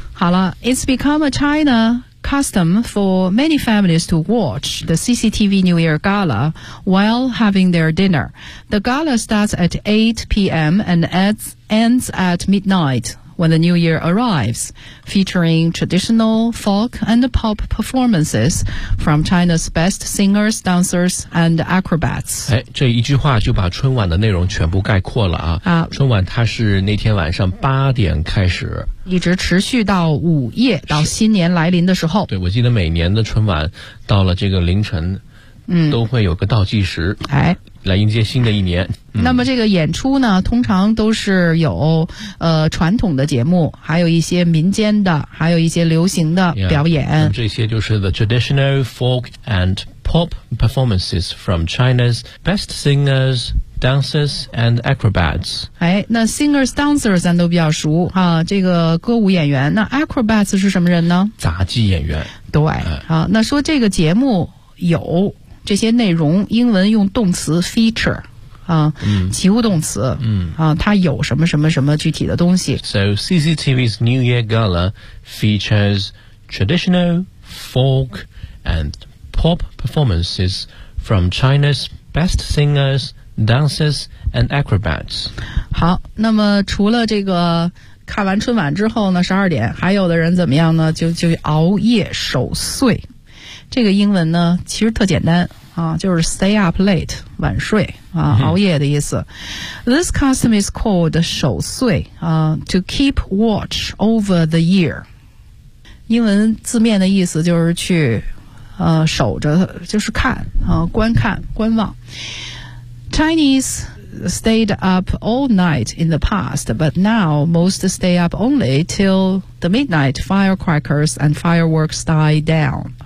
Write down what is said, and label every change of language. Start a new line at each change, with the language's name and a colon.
English: 好了 It's become a China custom for many families to watch the CCTV New Year Gala while having their dinner The gala starts at 8 p.m. and ends at midnightWhen the New Year arrives, featuring traditional folk and pop performances from China's best singers, dancers, and acrobats.
Chinese: 哎，这一句话就把春晚的内容全部概括了啊！春晚它是那天晚上8点开始，一直持续到午夜，到新年来临的时候。对，我记得每年的春晚到了这个凌晨。都会有个倒计时哎来迎接新的一年、那么这个演出呢通常都是有传统的节目还有一些民间的还有一些流行的表演
English: yeah,
Chinese: 这些就是
English: the traditional folk and pop performances from China's best singers dancers and acrobats
Chinese: 哎那 singers dancers 咱都比较熟啊这个歌舞演员那 acrobats 是什么人呢杂技演员对、那说这个节目有这些内容英文用动词 feature 啊，及物动词啊，它有什么什么什么具体的东西
English: So CCTV's New Year Gala features traditional folk and pop performances from China's best singers, dancers and acrobats
Chinese: 好那么除了这个看完春晚之后呢12点还有的人怎么样呢就熬夜守岁这个英文呢其实特简单啊，就是
English: stay up late，
Chinese: 晚睡啊，熬夜的意思。
English: This custom is called 守岁啊， to keep watch over the year。
Chinese: 英文字面的意思就是去守着，就是看啊，观看观望。
English: Chinese stayed up all night in the past, but now most stay up only till the midnight firecrackers and fireworks die down.